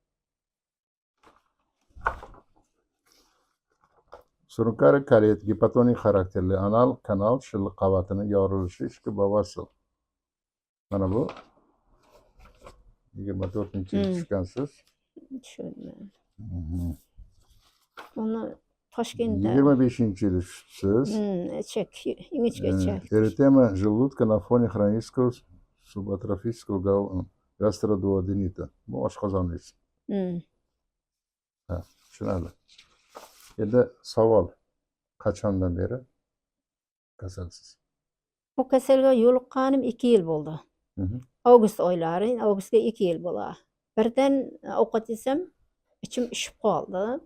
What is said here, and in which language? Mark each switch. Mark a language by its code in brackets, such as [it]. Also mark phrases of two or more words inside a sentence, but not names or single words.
[uz] Surunkali kalit, gipatonik xarakterli anal kanal shilliq qavatining yorilishi ichki bavasil. Mana bu 24-yil tushgansiz. Tushundim. Uni Toshkentda 25-yil tushibsiz. ichak, ingichka ichak. [ru] Eritema желудка на фоне хронического субатрофического гастродуоденита. [uz] Bu oshqozonlik. Ha, tushunadi. Endi savol, qachondan beri kasalsiz? Bu kasalga yo'liqqanim 2 yil bo'ldi. Avgust oylari, avgustga 2 yil bo'ladi. Birdan ovqat yesam, ichim ishib qoldi.